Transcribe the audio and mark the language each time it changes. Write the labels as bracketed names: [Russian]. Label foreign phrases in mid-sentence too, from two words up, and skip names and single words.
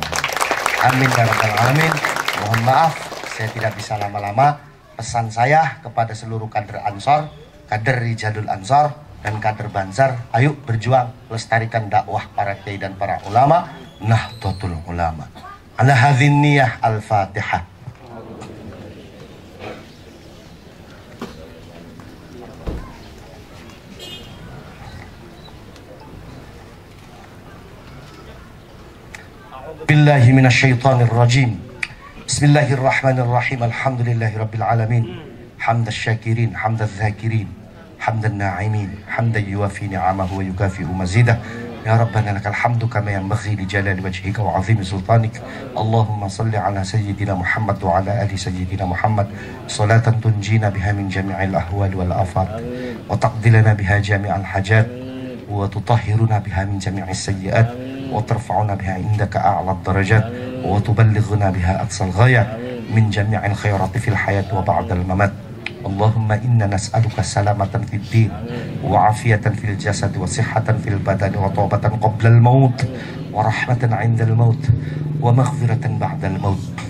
[Arabic] آمين يا رب العالمين. [Indonesian] Mohon maaf saya tidak bisa lama-lama. Pesan saya kepada seluruh kader Ansor, kader Rijalul Ansor dan kader Banjar, ayo berjuang lestarikan dakwah para kiai dan para ulama Nahdlatul Ulama. [Arabic] على هذه النية الفاتحة. بالله من الشيطان الرجيم. بسم الله الرحمن الرحيم. الحمد لله رب العالمين. حمد الشاكرين، حمد الذاكرين, حمد الناعمين، حمدا يوافي نعمه ويكافئ مزيده. يا ربنا لك الحمد كما ينبغي لجلال وجهك وعظيم سلطانك. اللهم صل على سيدنا محمد وعلى آل سيدنا محمد صلاة تنجينا بها من جميع الأهوال والآفات وتقضي لنا بها جميع الحاجات وتطهرنا بها من جميع السيئات وترفعنا بها عندك أعلى الدرجات وتبلغنا بها أقصى الغايات من جميع الخيرات في الحياة وبعد الممات. اللهم إنا نسألك سلامة في الدين وعافية في الجسد وصحة في البدن وطوبة قبل الموت ورحمة عند الموت ومغفرة بعد الموت.